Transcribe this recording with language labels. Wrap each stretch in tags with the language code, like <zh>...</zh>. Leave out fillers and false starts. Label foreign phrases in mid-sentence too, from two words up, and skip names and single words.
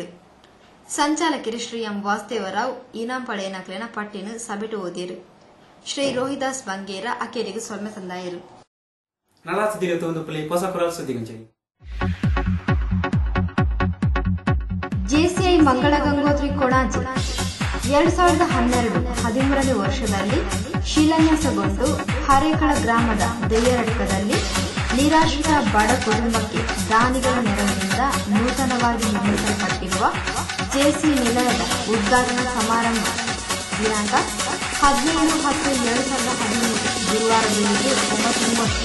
<tcy>ಸಂಚಾಲಕರು ಶ್ರೀ ಎಂ ವಾಸುದೇವರಾವ್ ಇನಾಂ ಪಡೆಯನಕ್ಲಿನ ಪಟ್ಟಿನ ಸಭೆಟು ಓದಿರು. ಶ್ರೀ ರೋಹಿದಾಸ್ ಬಂಗೇರ ಅಕೇರಿಗೆ ಸೊಲ್ಮೆ ತಂದಾಯರು.</tcy> <kn>ಜೆಸಿಐ ಮಂಗಳ ಗಂಗೋತ್ರಿ ಕೊಣಾಜಿ 2012-13ನೇ ವರ್ಷದಲ್ಲಿ ಶಿಲಾನ್ಯಾಸಗೊಂಡು ಹರೇಕಳ ಗ್ರಾಮದ ದೆಯ್ಯರಡ್ಕದಲ್ಲಿ ನಿರಾಶ್ರಿತ ಬಡ ಕುಟುಂಬಕ್ಕೆ ದಾನಿಗಳ ನೆರವಿನಿಂದ ನೂತನವಾಗಿ ನಿರ್ಮಿಸಲ್ಪಟ್ಟಿರುವ ಜೆಸಿ ನಿಲಯದ ಉದ್ಘಾಟನಾ ಸಮಾರಂಭ ದಿನಾಂಕ 17/10/2015 ಗುರುವಾರ ಬೆಳಿಗ್ಗೆ 9:30.</kn>